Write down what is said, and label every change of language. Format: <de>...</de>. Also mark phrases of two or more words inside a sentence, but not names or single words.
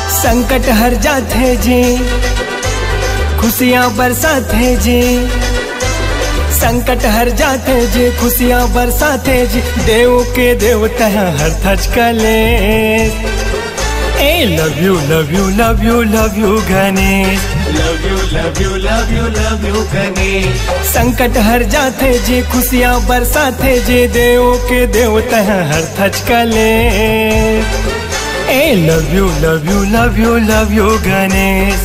<hi>संकट हर जाते जी, खुशियाँ बरसाते जी। संकट हर जाते जी, खुशियाँ बरसाते जी। देव के देवता हर थच कलेश।</hi> <en>ए love you love you love you love you गणेश, love you love you love you love you गणेश।</en> <hi>संकट हर जाते जी, खुशियाँ बरसाते जी। देव के देवता हर थच कलेश।</hi> <en>ए love you love you love you love you गणेश,</en>